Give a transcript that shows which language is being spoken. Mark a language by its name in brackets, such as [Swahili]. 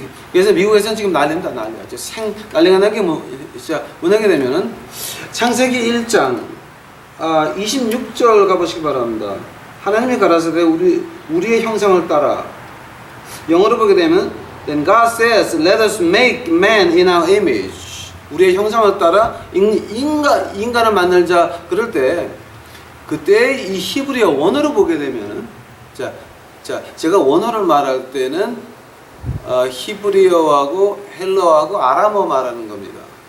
[Korean] 그래서 미국에서는 지금 난리가. 난리가 나게 뭐하게 되면은 창세기 1장 26절 가보시기 바랍니다. 하나님이 가라사대 우리의 형상을 따라. 영어로 보게 되면 [English] Then God says, Let us make man in our image. [Korean] 우리의 형상을 따라 인간을 만들자. 그럴 때 그때 이 히브리어 원어로 보게 되면은 제가 원어를 말할 때는 히브리어하고 헬러하고 아람어 말하는 겁니다.